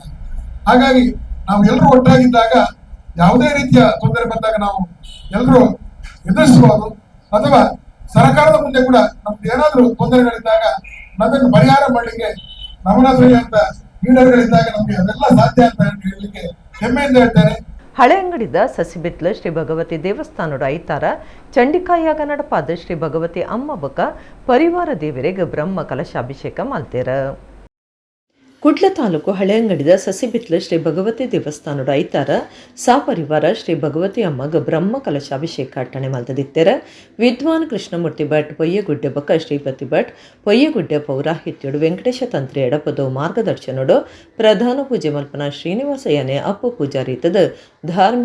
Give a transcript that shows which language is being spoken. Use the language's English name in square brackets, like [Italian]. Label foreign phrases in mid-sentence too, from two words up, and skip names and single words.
[Kannada] ಹಾಗಾಗಿ ನಾವು ಎಲ್ಲರೂ ಒಟ್ಟಾಗಿದ್ದಾಗ ಯಾವುದೇ ರೀತಿಯ ತೊಂದರೆ ಬಂದಾಗ ನಾವು ಎಲ್ಲರೂ ಎದುರಿಸಬಹುದು. ಅಥವಾ ಸರ್ಕಾರದ ಮುಂದೆ ಕೂಡ ನಮ್ಗೆ ಏನಾದ್ರೂ ತೊಂದರೆಗಳಿದ್ದಾಗ ಅದನ್ನು ಪರಿಹಾರ ಮಾಡಲಿಕ್ಕೆ ನವನಾಥ್ರಿ ಅಂತ ಲೀಡರ್ಗಳಿದ್ದಾಗ ನಮ್ಗೆ ಅದೆಲ್ಲ ಸಾಧ್ಯ ಅಂತ ಹೇಳಲಿಕ್ಕೆ ಹೆಮ್ಮೆಯಿಂದ ಹೇಳ್ತೇನೆ. [Tulu] ಹಳೆ ಅಂಗಡಿದ ಸಸಿಬಿತ್ಲ ಶ್ರೀ ಭಗವತಿ ದೇವಸ್ಥಾನದ ಐತಾರ ಚಂಡಿಕಾಯಾಗ ನಡಪಾದ ಶ್ರೀ ಭಗವತಿ ಅಮ್ಮ ಬಕ ಪರಿವಾರ ದೇವರಿಗೆ ಬ್ರಹ್ಮ ಕಲಶಾಭಿಷೇಕ ಮಾಡ್ತೇರ. ಕುಡ್ಲ ತಾಲೂಕು ಹಳೆಯಂಗಡಿದ ಸಸಿಬಿತ್ಲ ಶ್ರೀ ಭಗವತಿ ದೇವಸ್ಥಾನದ ಐತಾರ ಸಾಪರಿವಾರ ಶ್ರೀ ಭಗವತಿ ಅಮ್ಮಗ ಬ್ರಹ್ಮ ಕಲಶಾಭಿಷೇಕ ಅಟ್ಟಣೆ ಮಲ್ತದಿತ್ತೆರ ವಿದ್ವಾನ್ ಕೃಷ್ಣಮೂರ್ತಿ ಭಟ್ ಪೊಯ್ಯಗುಡ್ಡೆ ಬಕ ಶ್ರೀಪತಿ ಭಟ್ ಪೊಯ್ಯಗುಡ್ಡೆ ಪೌರಾಹಿತ್ಯಡು ವೆಂಕಟೇಶ ತಂತ್ರಿ ಎಡಪದು ಮಾರ್ಗದರ್ಶನಡು ಪ್ರಧಾನ ಪೂಜೆ ಮಲ್ಪನ ಶ್ರೀನಿವಾಸಯ್ಯನೆ ಅಪ್ಪು ಪೂಜಾರೀತದ ಧಾರ್ಮಿಕ